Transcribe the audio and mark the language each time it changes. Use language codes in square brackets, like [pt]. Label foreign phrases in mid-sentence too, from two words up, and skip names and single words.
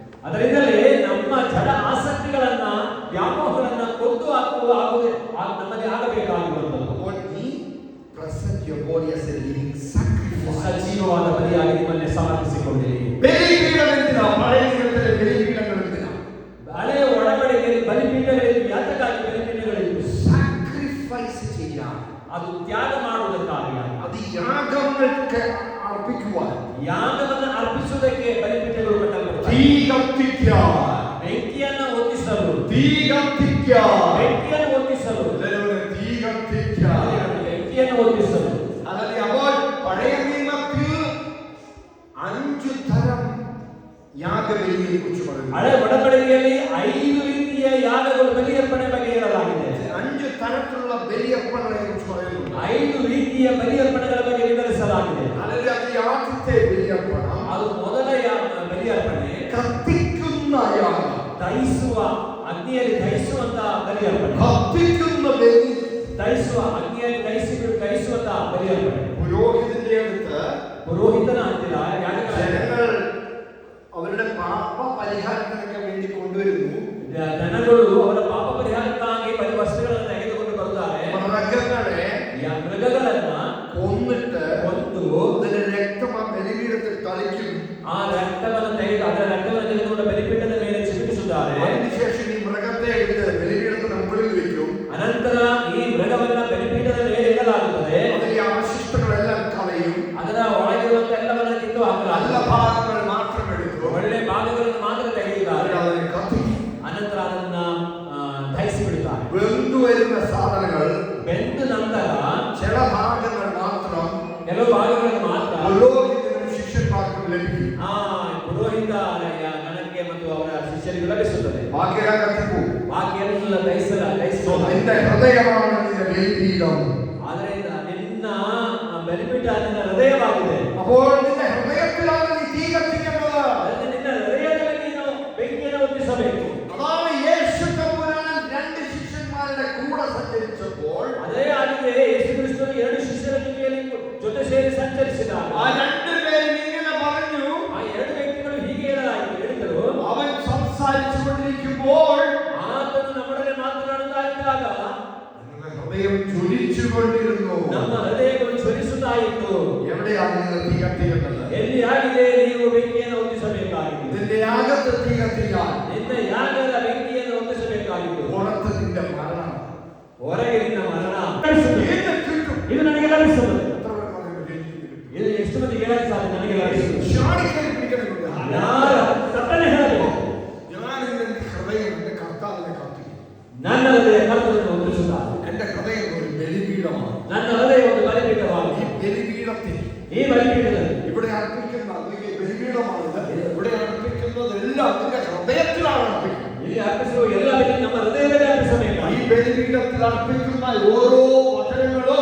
[kn] ಅದರಿಂದಲೇ ನಮ್ಮ ಜಡ ಆಸಕ್ತಿಗಳನ್ನ ವ್ಯಾಮೋಹಗಳನ್ನ ಕೊಂದು ಹಾಕುವ ನಮ್ಮಲ್ಲಿ ಆಗಬೇಕಾಗಿರುವಂಥದ್ದು. [en] Present your body as a living sacrifice. [kn] ಸಜೀವವಾದ ಬಲಿಯಾಗಿ ನಿಮ್ಮನ್ನೇ ಸಮರ್ಪಿಸಿಕೊಂಡಿರಿ. ಬಲಿಪೀಠವೆಂದಿನ ಹಳೆಯ ನಿಯಮದಲ್ಲಿ ಬಲಿಪೀಠಗಳೆಂದಿನ ಹಳೆಯ ಒಡಂಬಡಿಕೆಯಲ್ಲಿ ಬಲಿಪೀಠಗಳಿದ್ದು ಯಾತಕ್ಕಾಗಿ ಬಲಿಪೀಠಗಳಿದ್ದು? [ml] സാക്രിഫൈസ് ചെയ്യാൻ, [kn] ಅದು ತ್ಯಾಗ ಮಾಡುವುದಕ್ಕಾಗಿ, [ml] അത് യാഗങ്ങൾക്ക് അർപ്പിക്കുവാൻ, [kn] ಯಾಗವನ್ನು ಅರ್ಪಿಸುವುದಕ್ಕೆ ಬಲಿಪೀಠಗಳು ಕಟ್ಟಲ್ಪಡುತ್ತವೆ. [ml] തീ കത്തിക്കാൻ, [kn] ಬೆಂಕಿಯನ್ನು ಹೊತ್ತಿಸಲು, [ml] തീ കത്തിക്കാൻ, [kn] ಬೆಂಕಿಯನ್ನು ಹೊತ್ತಿಸಲು, [ml] തീ കത്തിക്കാൻ, [kn] ಬೆಂಕಿಯನ್ನು ಹೊತ್ತಿಸಲು. [ml] അതല്ലേ അപ്പോൾ പഴയ നിയമത്തിൽ 5 തരം യാഗബലിയെ കുറിച്ച് പറയുന്നു. [kn] ಹಳೆ ಒಡಂಬಡಿಕೆಯಲ್ಲಿ 5 ರೀತಿಯ ಯಾಗಗಳು ಬಲಿಯರ್ಪಣೆ ಬಗ್ಗೆ ಹೇಳಲಾಗಿದೆ. [ml] 5 തരത്തിലുള്ള ബലിയർപ്പണങ്ങളെ കുറിച്ച് പറയുന്നു. [kn] 5 ರೀತಿಯ ಬಲಿಯರ್ಪಣೆಗಳ ಬಗ್ಗೆ ವಿವರಿಸಲಾಗಿದೆ. [ml] അതല്ലേ അത് ആദ്യത്തെ ബലിയർപ്പണം, [kn] ಅದು ಮೊದಲ ಬಲಿಯರ್ಪಣೆ [ml] കത്തിക്കുന്ന യാഗം, [kn] ದಹಿಸುವ ಅಗ್ನಿಯಲ್ಲಿ ದಹಿಸುವಂತ ಬಲಿಯರ್ಪಣೆ. [ml] കത്തിക്കുന്ന ബലി, [kn] ದಹಿಸುವ ಅಗ್ನಿಯಲ್ಲಿ ದಹಿಸುವಂತ ಬಲಿಯರ್ಪಣೆ. [ml] പുരോഹിതന്റെ അടുത്ത് [kn] ಪುರೋಹಿತನ ಹತ್ತಿರ [ml] ജനങ്ങൾ അവരുടെ പാപ പരിഹാരത്തിനൊക്കെ വേണ്ടി കൊണ്ടുവരുന്നു. [kn] ಜನಗಳು ಅವರ ಪಾಪ ಪರಿಹಾರಕ್ಕಾಗಿ ವಸ್ತುಗಳನ್ನು ತೆಗೆದುಕೊಂಡು ಬರುತ್ತಾರೆ. ಮೃಗಗಳನ್ನ [ml] കൊന്നിട്ട് [kn] ಕೊಂದು [ml] അതിന്റെ രക്തം ആ ബലിപീഠത്തിൽ തളിക്കും. [kn] ಆ ರಕ್ತವನ್ನು ತೆಗೆದುಕೊಂಡು ಬಲಿಪೀಠದ ಮೇಲೆ ಚಿಮುಕಿಸುತ್ತಾರೆ. [ml] അതിനുശേഷം ഈ മൃഗത്തെ എടുത്ത് ബലിപീഠത്തിന് മുകളിൽ വെക്കും. [kn] ಅನಂತರ ಈ ಮೃಗವನ್ನ ಬಲಿಪೀಠದ ಮೇಲೆ ಇಡಲಾಗುತ್ತದೆ. [ml] അതിലെ അവശിഷ്ടങ്ങളെല്ലാം കളയും. [kn] ಅದರ ಒಳಗಿರುವಂತ ಎಲ್ಲವನ್ನ ಕಿತ್ತು ಹಾಕಲಾಗುತ್ತದೆ. [ml] നല്ല ഭാഗങ്ങൾ മാത്രം എടുക്കും. [kn] ಒಳ್ಳೆ ಭಾಗಗಳನ್ನು ಮಾತ್ರ ತೆಗೆಯುತ್ತಾರೆ. [ml] അതിനെ കത്തിക്കും. [kn] ಅನಂತರ ಅದನ್ನ ದಹಿಸಿ ಬಿಡುತ್ತಾರೆ. [ml] വെന്തു വരുന്ന സാധനങ്ങൾ [kn] ಬೆಂದ ನಂತರ [ml] ചില ഭാഗങ്ങൾ മാത്രം [kn] ಕೆಲವು ಭಾಗಗಳನ್ನು ಮಾತ್ರ [ml] പുരോഹിതനും ശിഷ്യന്മാർക്കും ലഭിക്കും. [kn] ಪುರೋಹಿತ ಗಣಕ್ಕೆ ಮತ್ತು ಅವರ ಶಿಷ್ಯರಿಗೆ ಲಭಿಸುತ್ತದೆ. [ml] ബാക്കിയെല്ലാം കത്തിപ്പോകും. [kn] ಬಾಕಿಯೆಲ್ಲ ದಹಿಸುವ [ml] നിന്റെ ഹൃദയമാണ് നിന്റെ ബലിപീഠം. [kn] ಆದ್ದರಿಂದ ನಿನ್ನ ಬಲಿಪೀಠ ನಿನ್ನ ಹೃದಯವಾಗಿದೆ. [ml] അപ്പോൾ നിന്റെ ഹൃദയത്തിലാണ് നീ തീ കത്തിക്കേണ്ടത്. [kn] ನಿನ್ನ ಹೃದಯದಲ್ಲಿ ನೀನು ಬೆಂಕಿಯನ್ನು ಹೊತ್ತಿಸಬೇಕು. [ml] അതാണ് യേശു തമ്പുരാൻ 2 ശിഷ്യന്മാരുടെ കൂടെ സഞ്ചരിച്ചപ്പോൾ, [kn] ಅದೇ ಆಗಿದೆ ಯೇಸು ಕ್ರಿಸ್ತನು 2 ಶಿಷ್ಯರ ಜೊತೆ ಸೇರಿ ಸಂಚರಿಸಿದಾಗ [ml] ആ 2 പേരും ഇങ്ങനെ പറഞ്ഞു. [kn] ಆ 2 ವ್ಯಕ್ತಿಗಳು ಹೀಗೆ ಹೇಳಿದರು. [ml] അവൻ സംസാരിച്ചുകൊണ്ടിരിക്കുമ്പോൾ [kn] ಆತನು ನಮ್ಮೊಡನೆ ಮಾತನಾಡುತ್ತಾ ಇದ್ದಾಗ [ml] നമ്മുടെ ഹൃദയം ജ്വലിച്ചുകൊണ്ടിരുന്നു. [kn] ನಮ್ಮ ಹೃದಯಗಳು ಜ್ವಲಿಸುತ್ತಾ ಇತ್ತು. [ml] എവിടെയാണ് നിങ്ങൾ തീ കത്തിക്കേണ്ടത്? [kn] ಎಲ್ಲಿ ಆಗಿದೆ ನೀವು ಬೆಂಕಿಯನ್ನು ಹೊತ್ತಿಸಬೇಕಾಗಿದೆ. [ml] നിന്റെ യാഗത്തിൽ തീ കത്തിക്കാൻ, [kn] ನಿನ್ನ ಯಾಗದ ಬೆಂಕಿಯನ್ನು ಹೊತ್ತಿಸಬೇಕಾಗಿತ್ತು. [ml] പുറത്ത് നിന്റെ മരണം, [kn] ಹೊರಗೆ ನಿನ್ನ ಮರಣ. [ml] ഇതിന് ചുറ്റും [kn] ಇದು ನನಗೆ ಲಭಿಸುತ್ತದೆ. [ml] എത്ര പേർക്ക് അതിന് ജയിച്ചിരിക്കുന്നു? [kn] ಇದು ಎಷ್ಟು ಮಂದಿ ಹೇಳಕ್ಕೆ ಸಾಧ್ಯ? ನನಗೆ ಲಭಿಸುತ್ತದೆ. [ml] ഷാണിക്കൽ പിടിക്കണമെന്നില്ല. [kn] ಯಾರ ತಟ್ಟನೆ ಹೇಳಬೇಕು. [ml] ഞാൻ എന്റെ ഹൃദയം എന്റെ കർത്താവിനെ കത്തിക്കും. [kn] ನನ್ನ ಹೃದಯ ಕರ್ತನನ್ನು ಹೊತ್ತಿಸುತ್ತಾರೆ. [ml] എന്റെ ഹൃദയം ഒരു ബലിപീഠമാണ്. [kn] ನನ್ನ ಹೃದಯ ಒಂದು ಬಲಿಪೀಠವಾಗಿದೆ. [ml] ഈ ബലിപീഠത്തിൽ [kn] ಈ ಬಲಿಪೀಠದಲ್ಲಿ [ml] ഇവിടെ അർപ്പിക്കുന്ന അല്ലെങ്കിൽ ബലിപീഠമാണിത്. ഇവിടെ അർപ്പിക്കുന്നതെല്ലാം നിന്റെ ഹൃദയത്തിലാണ് അർപ്പിക്കുന്നത്. [kn] ಇಲ್ಲಿ ಅರ್ಪಿಸುವ ಎಲ್ಲ ಬಲಿ ನಮ್ಮ ಹೃದಯದಲ್ಲಿ ಅರ್ಪಿಸಬೇಕು. [ml] ഈ ബലിപീഠത്തിൽ അർപ്പിക്കുന്ന ഓരോ വചനങ്ങളും,